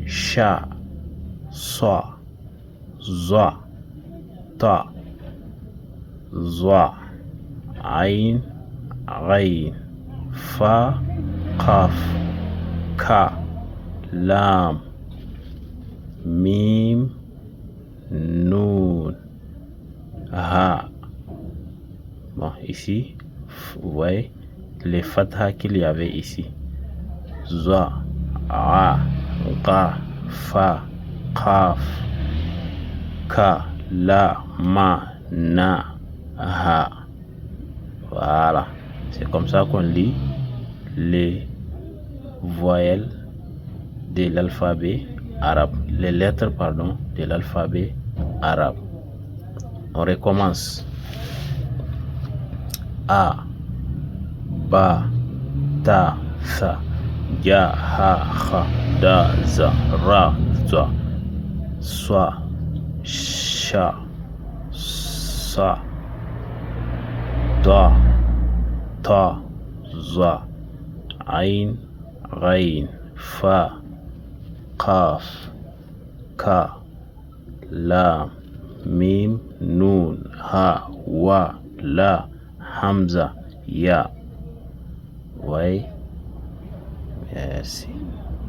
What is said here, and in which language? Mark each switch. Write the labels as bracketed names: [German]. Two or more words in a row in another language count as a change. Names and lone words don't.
[Arabic] شا، صا، ضا، طا، ظا، عين، غين، فا، قاف، كا، لام، ميم، نون، ها. [French] Bon, ici, vous voyez les fatha qu'il y avait ici. [Arabic] ظا، عا، غا، فا، قاف، كا، لا، ما، نا، ها. [French] Voilà. C'est comme ça qu'on lit les voyelles de l'alphabet arabe. Les lettres, pardon, de l'alphabet arabe. On recommence. [Arabic] أ، با، تا، ثا، جا، حا، خا، دا، ذا، را، زا، سا، شا، صا, ضا، طا، ظا، عين، غين، فا، قاف، كا، لام، ميم، نون، ها، وا، لا، همزة، يا. [French] Ouais, merci.